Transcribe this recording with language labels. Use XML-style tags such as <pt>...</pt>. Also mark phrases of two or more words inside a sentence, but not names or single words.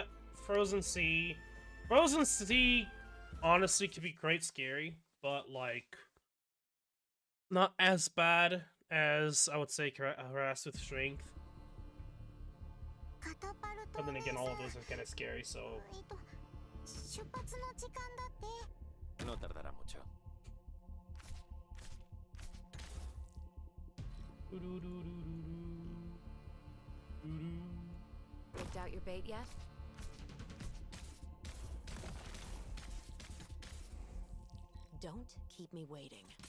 <en>Frozen Sea. Frozen Sea, honestly, could be quite scary, but, like, not as bad as, I would say, harass with strength. But then again, all of those are kind of scary, so...</en> <ja>出発の時間だって。</ja> <es>No tardará mucho.</es> <en>Picked out your bait yet? Don't keep me waiting.</en>